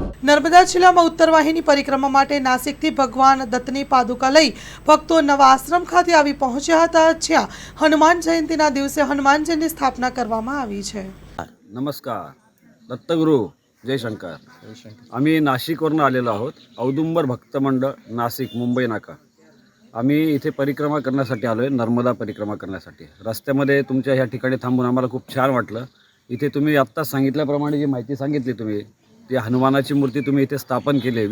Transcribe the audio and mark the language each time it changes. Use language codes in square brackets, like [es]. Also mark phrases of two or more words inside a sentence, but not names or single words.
[gu] નર્મદા જિલ્લામાં ઉત્તર વાહિની પરિક્રમા માટે નાસિકથી ભગવાન દત્તની પાદુકા લઈ ભક્તો નવા આશ્રમ ખાતે આવી પહોંચ્યા હતા, જ્યાં હનુમાન જયંતીના દિવસે હનુમાનજીની સ્થાપના કરવામાં આવી છે. [mr] नमस्कार, दत्तगुरु जयशंकर. आम्ही नाशिकवरून आलेलो आहोत. औदुंबर भक्त मंडळ नाशिक मुंबई नाका. आम्ही इथे परिक्रमा करण्यासाठी आलो आहे, नर्मदा परिक्रमा करण्यासाठी. रस्त्यामध्ये तुमच्या ह्या ठिकाणी थांबून आम्हाला खूप छान वाटलं. इथे तुम्ही आत्ता सांगितल्याप्रमाणे जी माहिती सांगितली तुम्ही, ती हनुमानाची मूर्ती तुम्ही इथे स्थापन केली आहे.